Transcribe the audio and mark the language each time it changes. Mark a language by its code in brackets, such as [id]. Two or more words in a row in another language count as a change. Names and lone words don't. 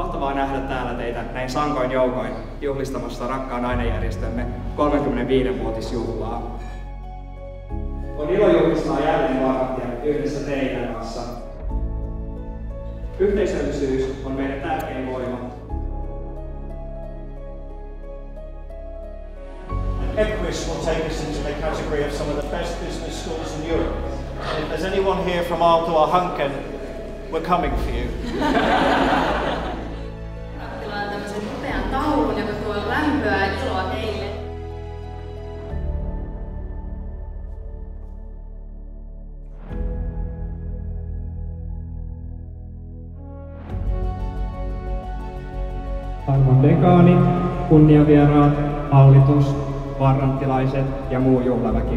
[fi] mukavaa nähdä täällä teitä näin sankoin joukoin juhlistamassa rakkaan ainejärjestömme 35-vuotisjuhlaa. On ilo juhlistaa jälleen Varrantia yhdessä teidän kanssa. Yhteisöllisyys on meidän tärkein voima. [en] EBQUIS will take us into the category of some of the best business schools in Europe. And if there's anyone here from Aalto or Hanken, we're coming for you. [fi] Rakkila on tämmöisen upean taulun, joka tuo lämpöä ja iloa teille. Arvon dekaani, kunniavieraat, hallitus, varranttilaiset ja muu juhlaväki.